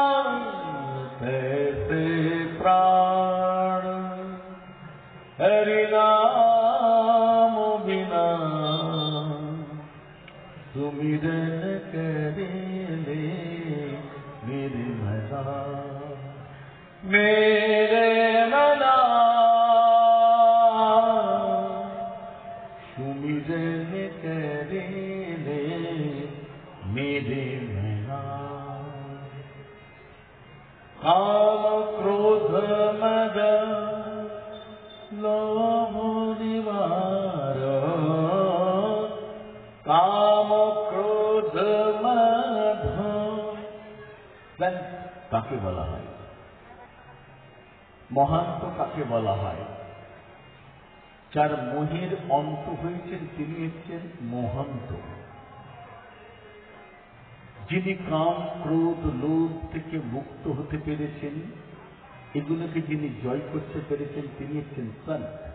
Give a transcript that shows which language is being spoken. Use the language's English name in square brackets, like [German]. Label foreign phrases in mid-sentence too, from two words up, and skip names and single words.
[Hindi] कैसे प्राण हरि नाम बिना सुमिरन करे ले मेरे मना मेरे मना सुमिरन करे ले मेरे मना। काम क्रोध मद लोभ निवार काम क्रोध मद [Bangla] কাকে বলা হয়? মহান্ত কাকে বলা হয়? যার মোহের অন্ত হয়েছেন তিনি হচ্ছেন মহান্ত। যিনি কাম ক্রোধ লোভ থেকে মুক্ত হতে পেরেছেন, এগুলোকে যিনি জয় করতে পেরেছেন তিনি হচ্ছেন সন্ত।